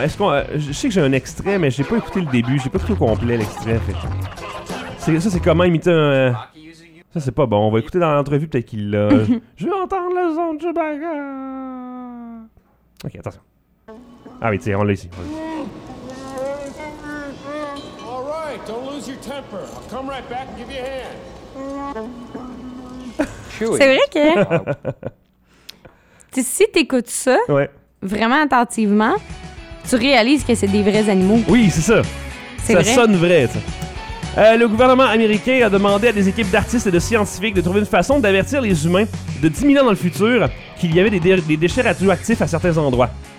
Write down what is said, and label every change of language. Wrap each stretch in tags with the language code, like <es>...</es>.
<fr>Je sais que j'ai un extrait, mais j'ai pas écouté le début. J'ai pas pris au complet l'extrait. Fait. Ça, c'est comment imiter un... Ça, c'est pas bon. On va écouter dans l'entrevue, peut-être qu'il l'a. Je veux entendre le son de Chewbacca! Ok, attention. Ah oui, tiens, on l'a ici.</fr> <en>All right, don't lose your temper. I'll come right back and give you a hand.</en> <fr>C'est vrai que... si t'écoutes ça, vraiment attentivement, tu réalises que c'est des vrais animaux. Oui, c'est ça. C'est ça vrai. Ça sonne vrai, ça. Le gouvernement américain a demandé à des équipes d'artistes et de scientifiques de trouver une façon d'avertir les humains de 10 000 ans dans le futur qu'il y avait des déchets radioactifs à certains endroits.</fr>